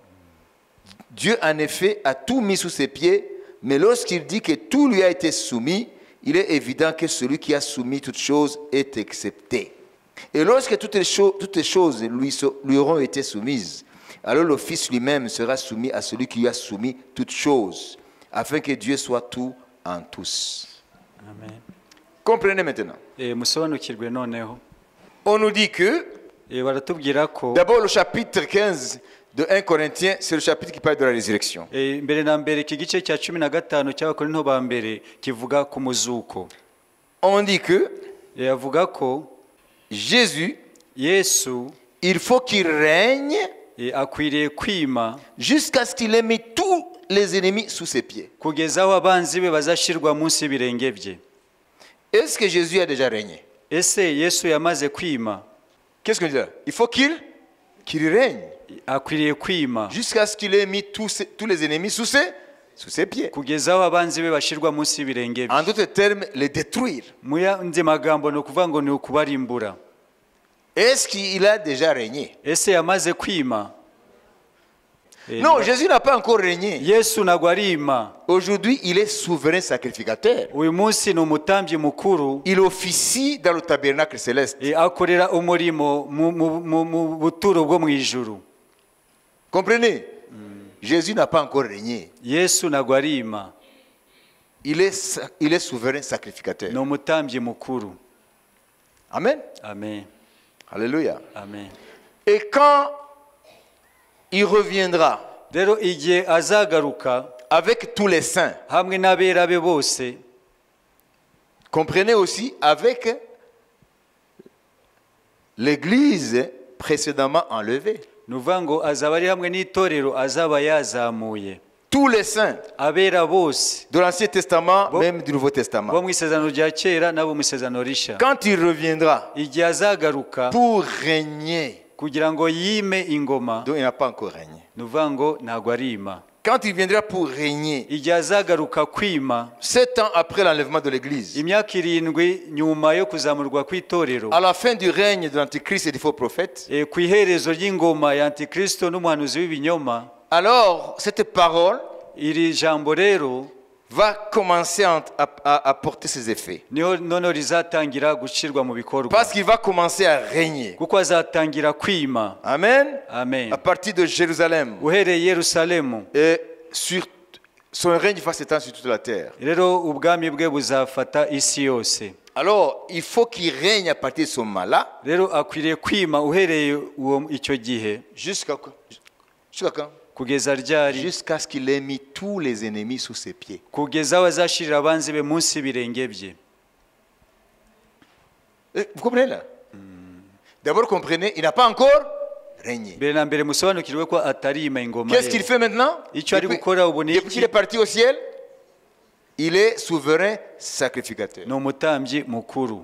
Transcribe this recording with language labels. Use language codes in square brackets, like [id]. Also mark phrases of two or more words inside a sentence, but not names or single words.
[fr] Dieu, en effet, a tout mis sous ses pieds, mais lorsqu'il dit que tout lui a été soumis, il est évident que celui qui a soumis toutes choses est accepté. Et lorsque toutes les choses lui auront été soumises, alors le Fils lui-même sera soumis à celui qui lui a soumis toutes choses, afin que Dieu soit tout en tous. Amen. Comprenez maintenant. [rw] Musobanukirwe noneho. [fr] On nous dit que, [rw] baratubwira ko [fr] d'abord le chapitre 15 de 1 Corinthiens, c'est le chapitre qui parle de la résurrection. [rw] mbere na mbere iki gice cya 15 cy'Abakorinto ba mbere kivuga ku muzuko. [fr] On dit que [rw] avuga ko [fr] Jésus, [rw] Yesu, [fr] il faut qu'il règne [rw] akwiriye kwima [fr] jusqu'à ce qu'il ait mis tous les ennemis sous ses pieds. [rw] kugeza aho abanzi be bazashirwa munsi y'ibirenge bye. [fr] Est-ce que Jésus a déjà régné? [rw] Ese Yesu yamaze kwima? [fr] Qu'est-ce que je dis là? Il faut qu'il règne. [rw] akwiriye kwima [fr] jusqu'à ce qu'il ait mis tous les ennemis sous ses pieds. [rw] kugeza aho abanzi be bashirwa munsi y'ibirenge bye. [fr] En d'autres termes, les détruire. [rw] Mu yandi magambo ni ukuvuga ngo ni ukubarimbura. [fr] Est-ce qu'il a déjà régné? [rw] Ese yamaze kwima? [fr] Non, Jésus n'a pas encore régné. [rw] Yesu ntabwo arima. [fr] Aujourd'hui, il est souverain sacrificateur. [rw] Uyu munsi ni umutambyi mukuru. [fr] Il officie dans le tabernacle céleste. [rw] Akorera umurimo mu buturo bwo mu ijuru. [fr] Comprenez? Jésus n'a pas encore régné. [rw] Yesu ntabwo arima. [fr] Il est souverain sacrificateur. [rw] Ni umutambyi mukuru. Amen. Amen. Alléluia. Amen. [fr] Et quand il reviendra [rw] Rero igihe azagaruka [fr] avec tous les saints, [rw] hamwe n'abera be bose, [fr] comprenez aussi avec l'église précédemment enlevée. [rw] ni ukuvuga ngo azaba ari hamwe n'itorero azaba yazamuye. [fr] Tous les saints [rw] Abera bose [fr] de l'Ancien Testament, même du Nouveau [rw] bo [fr] Testament. [rw] mu isezerano rya kera n'abo mu isezerano rishya. [fr] Quand il reviendra [rw] Igihe azagaruka [fr] pour régner, [rw] kugira ngo yime ingoma, [fr] donc il n'a pas encore régné. [rw] ni ukuvuga ngo ntabwo arima. [fr] Quand il viendra pour régner, [rw] Igihe azagaruka kwima [fr] 7 ans après l'enlèvement de l'Église, [rw] imyaka 7 nyuma yo kuzamurwa kw'itorero, [fr] à la fin du règne de l'Antichrist et des faux prophètes, [rw] ku iherezo ry'ingoma ya Antikristo n'umuhanuzi w'ibinyoma, [fr] alors cette parole [rw] iri jambo rero [fr] va commencer à porter ses effets. [rw] niho noneho rizatangira gushyirwa mu bikorwa, [fr] Parce qu'il va commencer à régner. [rw] kuko azatangira kwima. Amen. Amen. [fr] À partir de Jérusalem. [rw] Uhereye i Yerusalemu, [fr] Et son règne va s'étendre sur toute la terre. [rw] rero ubwami bwe buzafata isi yose. [fr] Alors, il faut qu'il règne à partir de ce moment-là. [rw] Rero akwiriye kwima uhereye icyo gihe [fr] Jusqu'à quand? [rw] kugeza ryari? [fr] Jusqu'à ce qu'il ait mis tous les ennemis sous ses pieds. [rw] Kugeza aho azashirira abanzi be munsi y'ibirenge bye. [fr] Vous comprenez là? D'abord, comprenez, il n'a pas encore régné. [rw] Mbere na mbere musobanukirwe ko atarima ingoma [fr] Qu'est-ce qu'il [rw] ye. [fr] fait maintenant? [rw] Icyo ari gukora ubu ni [fr] Depuis qu'il est parti au ciel, il est souverain sacrificateur. [rw] ni umutambyi mukuru,